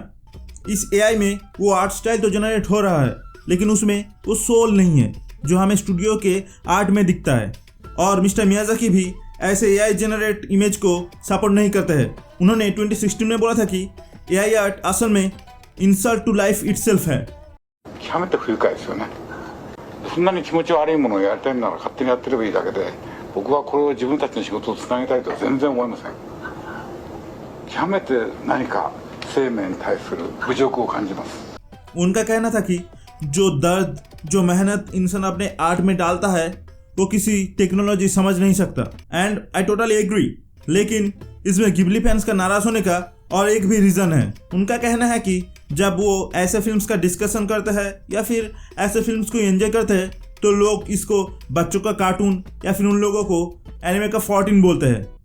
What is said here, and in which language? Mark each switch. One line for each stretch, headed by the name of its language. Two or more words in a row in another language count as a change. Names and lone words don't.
Hindi: इस एआई में वो
English: art style
Hindi: तो जनरेट हो रहा है, लेकिन उसमें वो सोल नहीं है जो हमें स्टूडियो के आर्ट में दिखता है। और मिस्टर मियाजाकी भी ऐसे
English: AI generate image
Hindi: को सपोर्ट नहीं करते हैं। उन्होंने 2016 में बोला था कि
English: AI art
Hindi: असल में
English: insult to life itself
Hindi: है।
Japanese: 極めて不愉快ですよね。そんなに気持ち悪いものをやりたいなら勝手にやってればいいだけで、僕はこれを自分たちの仕事をつなげたいとは全然思いません。極めて何か生命に対する侮辱を感じます。
Hindi: उनका कहना था कि जो दर्द, जो मेहनत इंसान अपने आर्ट में डालता है वो किसी टेक्नोलॉजी समझ नहीं सकता।
English: And I totally agree.
Hindi: लेकिन इसमें गिबली फैंस का नाराज होने का और एक भी रीज़न है। उनका कहना है कि जब वो ऐसे फिल्म्स का डिस्कशन करते हैं या फिर ऐसे फिल्म्स को एंजॉय करते हैं तो लोग इसको बच्चों का कार्टून या फिर उन लोगों को एनिमे का 14 बोलते हैं।